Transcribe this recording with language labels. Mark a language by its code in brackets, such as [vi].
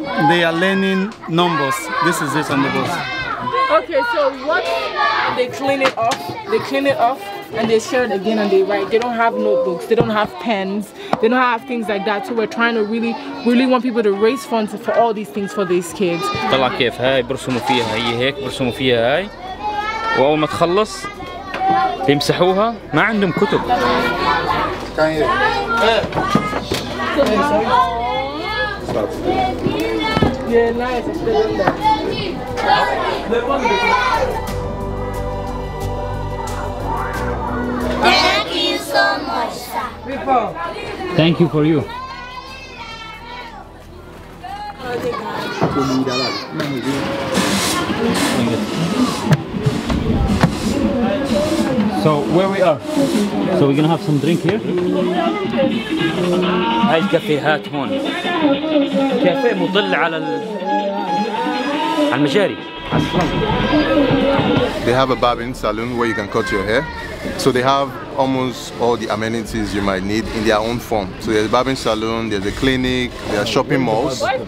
[en] They are learning numbers. This is it on the bus. Okay, so what they clean it off and they share it again and they write. They don't have notebooks, they don't have pens, they don't have things like that. So we're trying to really want people to raise funds for all these things for these kids. [ar] طلع كيف هاي برسموا فيها، هي هيك برسموا فيها هاي، وأول ما تخلص يمسحوها. ما عندهم كتب. [en] Yeah, nice. Thank you so much, sir. Thank you for you. So where we are? So we're gonna have some drink here. [ar] هاي الكافيهات هون، كافيه مطل على المجاري. [en] They have a barbering salon where you can cut your hair. So they have almost all the amenities you might need in their own form. So there's a barbering salon, there's a clinic, there are shopping malls.